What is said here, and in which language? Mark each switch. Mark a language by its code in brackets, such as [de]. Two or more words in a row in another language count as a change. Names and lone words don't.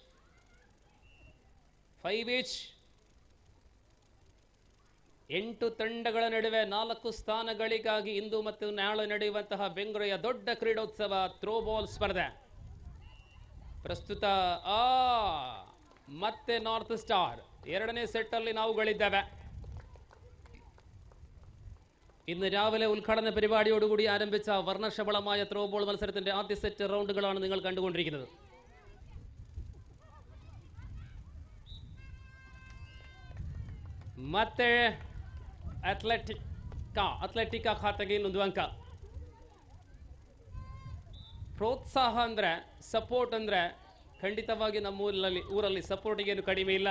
[kn] 8 ತಂಡಗಳ ನಡುವೆ 4 ಸ್ಥಾನಗಳಿಗಾಗಿ ಇಂದು ಮತ್ತು ನಾಳೆ ನಡೆಯುವಂತಹ ಬೆಂಗಳೂರಿನ ದೊಡ್ಡ ಕ್ರೀಡೋತ್ಸವ ಥ್ರೋಬಾಲ್ ಸ್ಪರ್ಧೆ. ಪ್ರಸ್ತುತ ಮತ್ತೆ ನಾರ್ತ್ ಸ್ಟಾರ್ 2ನೇ ಸೆಟ್ ಅಲ್ಲಿ ನಾವುಗಳಿದ್ದೇವೆ. [ml] ഇന്ന് രാവിലെ ഉദ്ഘാടന പരിപാടിയോടുകൂടി ആരംഭിച്ച വർണ്ണശബളമായ ത്രോബോൾ മത്സരത്തിന്റെ ആദ്യ സെറ്റ് റൗണ്ടുകളാണ് നിങ്ങൾ കണ്ടുകൊണ്ടിരിക്കുന്നത്. [kn] ಮತ್ತೆ ಅಥ್ಲೆಟಿಕಾ ಖಾತೆಗೆ ಇನ್ನೊಂದು ಅಂಕ. ಪ್ರೋತ್ಸಾಹ ಅಂದ್ರೆ, ಸಪೋರ್ಟ್ ಅಂದ್ರೆ ಖಂಡಿತವಾಗಿ ನಮ್ಮ ಊರಲ್ಲಿ ಸಪೋರ್ಟಿಗೇನು ಕಡಿಮೆ ಇಲ್ಲ.